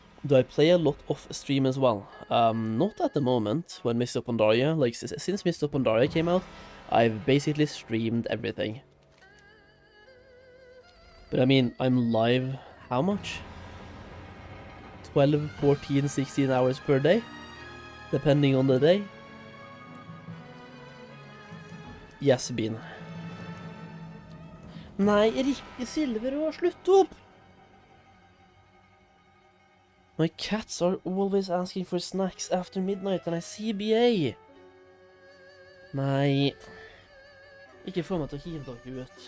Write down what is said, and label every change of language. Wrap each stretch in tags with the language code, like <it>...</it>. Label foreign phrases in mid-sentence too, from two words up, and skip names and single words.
<en>Do I play a lot off stream as well? Not at the moment, when Mists of Pandaria, like, since Mists of Pandaria came out, I've basically streamed everything. But I mean, I'm live, how much? 12, 14, 16 hours per day? Depending on the day. Yes, Bean.</en> <no>Nei, Rikke Silverå, slutt opp!</no> <en>My cats are always asking for snacks after midnight and I CBA.</en> <no>Nei. Ikke få meg til å hive dere ut.</no>